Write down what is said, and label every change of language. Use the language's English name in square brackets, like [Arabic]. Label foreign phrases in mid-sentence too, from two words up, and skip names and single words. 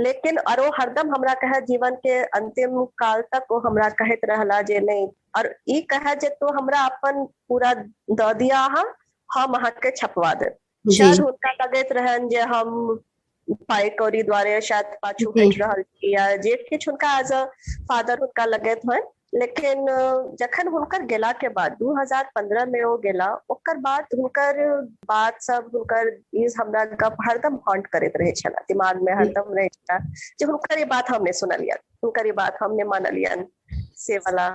[Maithili] लेकिन और वो हरदम हमरा कहे जीवन के अंतिम काल तक वो हमरा कहैत रहला जे नहीं, और ई कहे जे तो हमरा अपन पूरा दऽ दिया अहाँ, हम अहाँके छपवा देब। जी शायद हुनका लगैत रहन जे हम पाई कौड़ी द्वारे शायद पाछू जी हटि रहल छी, या जे किछु हुनका [English] as a father [Maithili] हुनका लगैत होइ। लेकिन जखन हुनकर गेला के बाद 2015 में वो गेला, ओकर बाद हुनकर बात सब, हुनकर ई हमरा गप हरदम हॉन्ट करैत रहे छला, दिमाग में हरदम रहे छला जे हुनकर ये बात हम नहीं सुनलियन, हुनकर ये बात हम नहीं मानलियन से वाला।